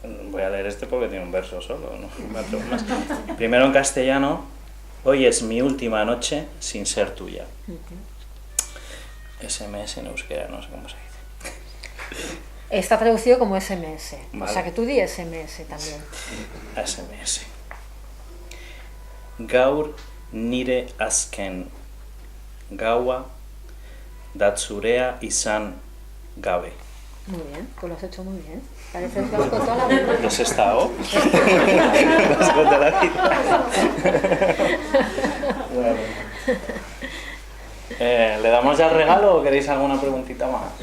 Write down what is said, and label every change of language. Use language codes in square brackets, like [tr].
[es] Voy a leer este porque tiene un verso solo, no me atrevo más. Primero en castellano: hoy es mi última noche sin ser tuya. SMS en euskera, no sé cómo se dice. Está traducido como SMS, vale. O sea que tú di SMS también. SMS. [eu] Gaur nire azken gaua datzurea izan gabe. [es] Muy bien, pues lo has hecho muy bien. Pareces vasco toda la vida. ¿Has estado? Vasco toda la vida. Bueno. ¿Le damos ya el regalo o queréis alguna preguntita más?